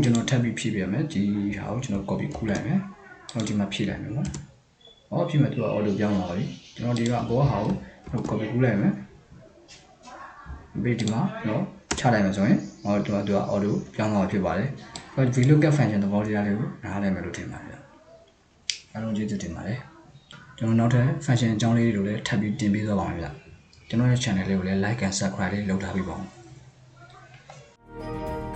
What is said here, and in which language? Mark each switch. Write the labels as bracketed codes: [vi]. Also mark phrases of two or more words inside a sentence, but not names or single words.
[my] ကျွန်တော်ထပ်ပြီးဖြည့်ပြမယ်ဒီဟာကိုကျွန်တော် copy ကူးလိုက်မယ်ကျွန်တော်ဒီမှာဖြည့်လိုက်မယ်ပေါ့ဖြည့်မယ်သူက auto ပြောင်းသွားပြီကျွန်တော်ဒီကအပေါ်ဟာကိုကျွန်တော် copy ကူးလိုက်မယ်ပြီးဒီမှာနော်ချလိုက်မယ်ဆိုရင်သူက auto ပြောင်းသွားဖြစ်ပါတယ် [en] vlookup function [my] သဘောတရားလေးကိုနားလည်မယ်လို့ထင်ပါတယ်အားလုံးကျေးဇူးတင်ပါတယ်ကျွန်တော်နောက်ထပ် function အကြောင်းလေးတွေကိုလည်းထပ်ပြီးတင်ပေးသွားပါမယ်ဗျကျွန်တော်ရဲ့ channel လေးကိုလည်း [en] like and subscribe [my] လေးလုပ်ထားပေးပါဦး